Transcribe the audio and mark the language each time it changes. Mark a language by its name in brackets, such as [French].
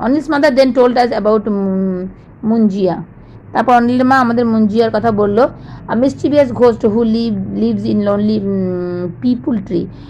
[English] Anil's mother then told us about Munjia. [Bangla] তারপর অনিলের মা আমাদের মুঞ্জিয়ার কথা বলল। [English] A mischievous ghost who lives in lonely people tree.